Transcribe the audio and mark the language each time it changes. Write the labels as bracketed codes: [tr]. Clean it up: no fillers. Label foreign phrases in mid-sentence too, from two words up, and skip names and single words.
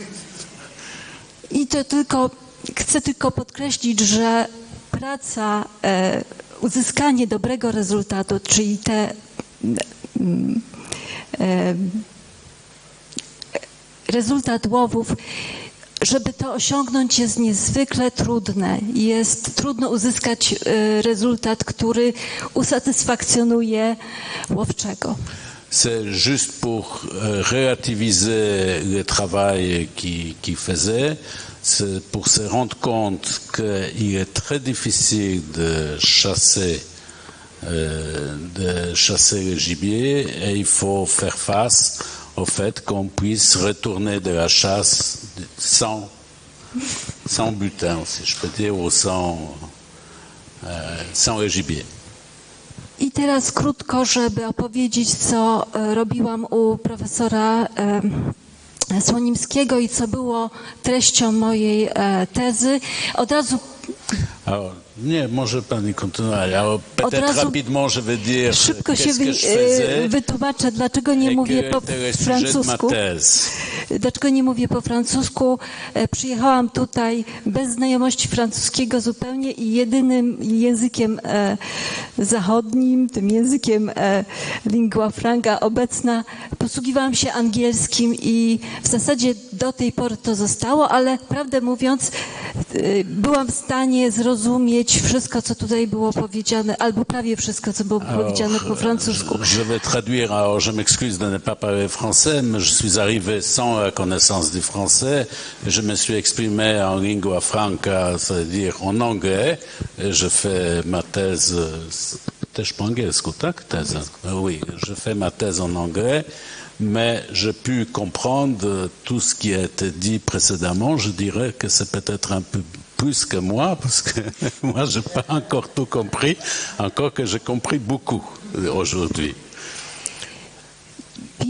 [pl] I to chcę tylko podkreślić, że praca, uzyskanie dobrego rezultatu, czyli rezultat łowów, żeby to osiągnąć, jest niezwykle trudne. Jest trudno uzyskać rezultat, który usatysfakcjonuje łowczego. [fr] C'est juste pour relativiser le travail qu'il faisait, c'est pour se rendre compte qu'il est très difficile de chasser le gibier, et il faut faire face au fait qu'on puisse retourner de la chasse sans butin, si je peux dire, ou sans le gibier. [pl] I teraz krótko, żeby opowiedzieć, co robiłam u profesora Słonimskiego i co było treścią mojej tezy. Od razu... [fr] Alors, [pl] nie, może pani kontynuować, ale [fr] peut-être rapidement je vais dire [pl] szybko się wytłumaczę, dlaczego nie mówię po francusku. Dlaczego nie mówię po francusku? Przyjechałam tutaj bez znajomości francuskiego zupełnie i jedynym językiem zachodnim, tym językiem lingua franca obecna, posługiwałam się angielskim i w zasadzie do tej pory to zostało, ale prawdę mówiąc byłam w stanie zrozumieć wszystko, co tutaj było powiedziane, albo prawie wszystko, co było powiedziane po francusku. [fr] Je vais traduire, alors je m'excuse de ne pas parler français, mais je suis arrivé sans la connaissance du français. Je me suis exprimé en lingua franca, c'est-à-dire en anglais. Je fais ma thèse, [pl] też po angielsku, tak? [fr] Thèse. Oui, je fais ma thèse en anglais. Mais j'ai pu comprendre tout ce qui a été dit précédemment. Je dirais que c'est peut-être un peu plus que moi, parce que moi, je n'ai pas encore tout compris, encore que j'ai compris beaucoup aujourd'hui.